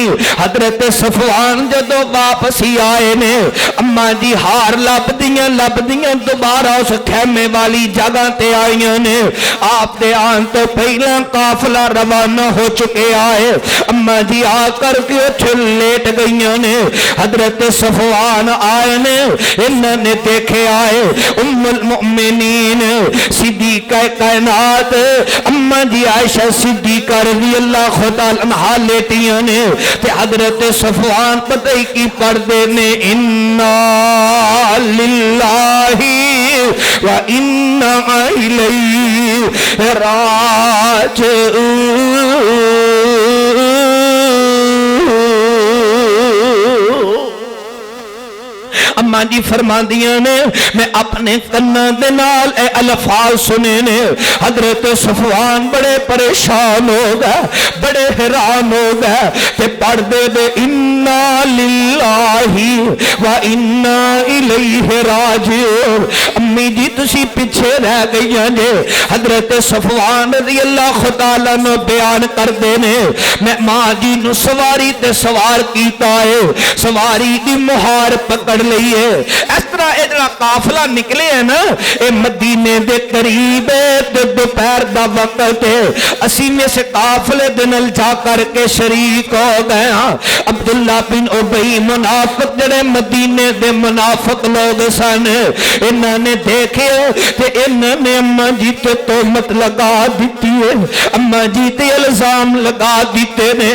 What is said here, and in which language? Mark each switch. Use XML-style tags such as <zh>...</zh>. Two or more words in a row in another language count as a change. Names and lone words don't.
<pa>حضرت صفوان جدو واپسی آئے نے، اما جی ہار لب دیاں دوبارہ اس خیمے والی جگہ تے آئیاں نے۔ آپ دے آن تو پہلا قافلہ روانہ ہو چکے آئے، اما جی آ کر کے اٹھ لیٹ گئیاں نے۔ حضرت صفوان آئے نے، انہوں نے دیکھے آئے ام المؤمنین صدیقہ کائنات اما جی عائشہ صدیقہ</pa> <ar>رضی اللہ تعالی عنہا</ar> <pa>لیٹیاں نے، تے حضرت صفوان پتہ ہی کی پڑھدے نے،</pa> <ar>انا للہ و انا الیہ راجعون۔</ar> <pa>اما جی فرما دیاں نے، میں اپنے کناں دے نال اے الفاظ سنے نے۔ حضرت صفوان بڑے پریشان ہو گئے، بڑے حیران ہو گئے، تے پڑھ دے</pa> <ar>انا للہ و انا الیہ راجعون۔</ar> <pa>امی جی تسی پیچھے رہ گئیاں جے۔ حضرت صفوان</pa> <ar>رضی اللہ تعالیٰ</ar> <pa>نے بیان کر دے نے، میں ماں جی نو سواری تے سوار کیتا ہے، سواری دی مہار پکڑ لئی ہے۔ اس طرح اجلا قافلہ نکلے ہیں نا، اے مدینے دے قریب ہے، دوپہر دا وقت ہے، اسی میں سے قافلے دنل جا کر کے شریک ہو گئے ہاں۔ عبداللہ بن ابی منافق جڑے مدینے دے منافق لوگ سن، انہوں نے دیکھے کہ انہوں نے اما جی تے تہمت لگا دیتی ہے، اما جی تے الزام لگا دیتے نے۔</pa>